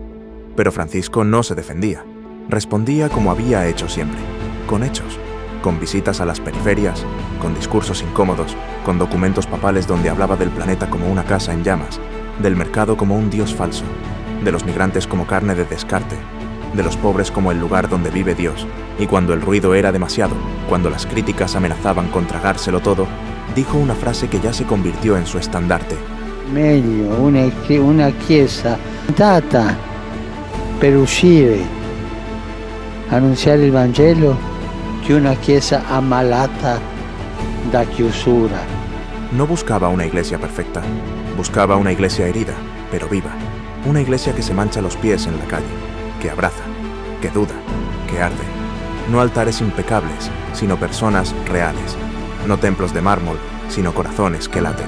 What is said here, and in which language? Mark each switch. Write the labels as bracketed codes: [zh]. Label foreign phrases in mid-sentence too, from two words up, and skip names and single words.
[es] Pero Francisco no se defendía. Respondía como había hecho siempre, con hechos, con visitas a las periferias, con discursos incómodos, con documentos papales donde hablaba del planeta como una casa en llamas, del mercado como un dios falso, de los migrantes como carne de descarte, de los pobres como el lugar donde vive Dios, y cuando el ruido era demasiado, cuando las críticas amenazaban con tragárselo todo, dijo una frase que ya se convirtió en su estandarte. [it] Meglio una chiesa data per uscire, anunciare il Vangelo, che una chiesa ammalata da chiusura. [es] No buscaba una iglesia perfecta, buscaba una iglesia herida, pero viva, una iglesia que se mancha los pies en la calle, que abraza, que duda, que arde. No altares impecables, sino personas reales, no templos de mármol, sino corazones que laten.